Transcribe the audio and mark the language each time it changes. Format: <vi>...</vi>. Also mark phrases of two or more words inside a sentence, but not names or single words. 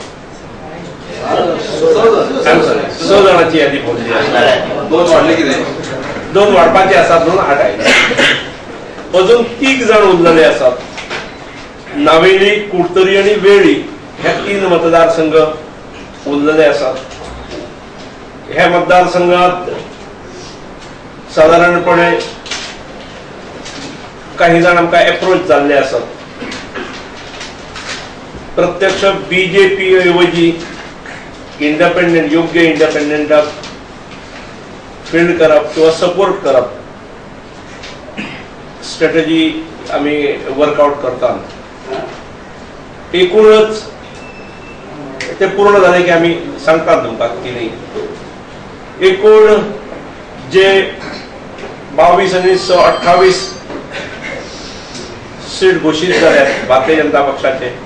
<kok>6 जणांची यादी पावली आसा 2 वाढले किती 2 वाढपाचे असतात म्हणून 8 आहे अजून 3 जण उरलेले असतात नावेली कुडतरी आणि वेळी ह्या 3 मतदारसंघ उरलेले असतात ह्या मतदारसंघात साधारणपणे काही जण आमकां अप्रोच जाल्ले असतात प्रत्यक्ष बीजेपी ऐवजी इंडिपेंडेंट योग्य इंडिपेंडेंटाक फील्ड करप किंवा सपोर्ट करप स्ट्रॅटेजी आमी वर्कआउट करता एकूणच ते पूर्ण झाले की आम्ही सांगतात तुमकां कितें एकूण जे 22 आणि 28 सीट घोषित झाल्यात भारतीय जनता पक्षाचे</kok>